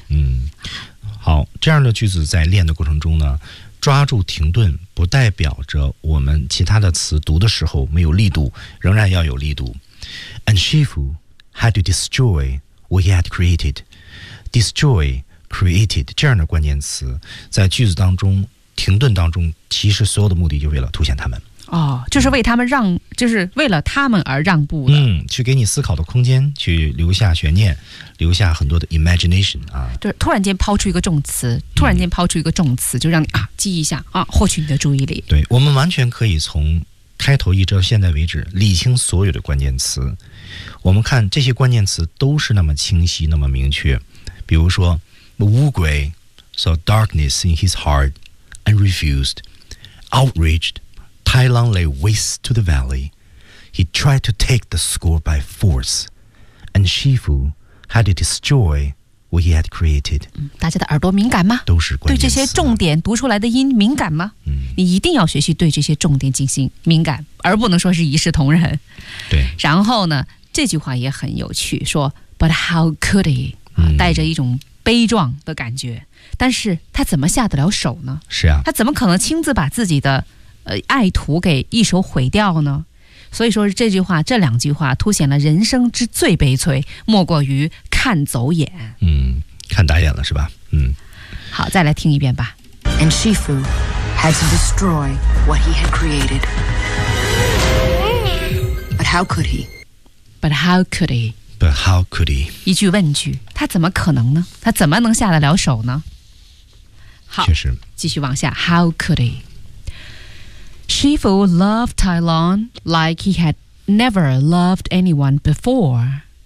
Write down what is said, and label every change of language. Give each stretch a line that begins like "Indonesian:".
Chinese: 嗯，好，这样的句子在练的过程中呢，抓住停顿不代表着我们其他的词读的时候没有力度，仍然要有力度。
English: And Shifu had to destroy what he had created. Destroy.
Chinese: Created 这样的关键词在句子当中停顿当中，其实所有的目的就为了凸显他们，哦，就是为他们让、嗯、就是为了他们而让步的，嗯，去给你思考的空间，去留下悬念，留下很多的 imagination 啊，就是突然间抛出一个重词，突然间抛出一个重词、嗯、就让你啊记一下啊，获取你的注意力。对，我们完全可以从开头一直到现在为止理清所有的关键词，我们看这些关键词都是那么清晰那么明确，比如说乌龟
English: saw darkness in his heart and refused. Outraged, Tai Lung lay waste to the valley. He tried to take the score by force, and Shifu had to destroy what he had created.
Chinese: 大家的耳朵敏感吗？都是关键词。对这些重点读出来的音敏感吗？嗯，你一定要学习对这些重点进行敏感，而不能说是一视同仁。对。然后呢，这句话也很有趣，说
English: But how could he?、
Chinese: 带着一种悲壮的感觉，但是他怎么下得了手呢？是啊，他怎么可能亲自把自己的爱徒给一手毁掉呢？所以说这句话，这两句话凸显了人生之最悲催，莫过于看走眼。嗯，看打眼了是吧？嗯，好，再来听一遍吧。
English: And Shifu had to destroy what he had created. But how could he? But how could he? But how could he?
Chinese: 一句问句，他怎么可能呢？他怎么能下得了手呢？好，确实，继续往下。
English: How could he? Shifu loved Tai Lung like he had never loved anyone before.